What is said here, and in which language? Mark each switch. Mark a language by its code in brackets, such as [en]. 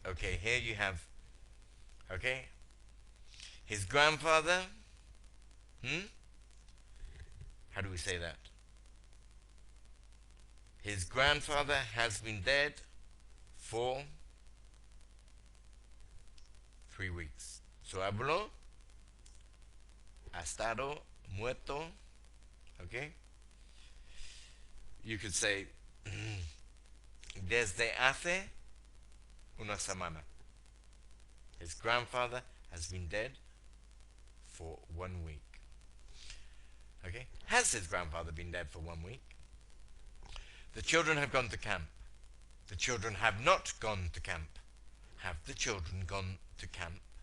[en] Okay, here you have, okay, his grandfather, how do we say that? His grandfather has been dead for 3 weeks. [es] Su abuelo ha estado muerto. Okay? [en] You could say [es] desde hace una semana. [en] His grandfather has been dead for 1 week. Okay? Has his grandfather been dead for 1 week? The children have gone to camp. The children have not gone to camp. Have the children gone to camp?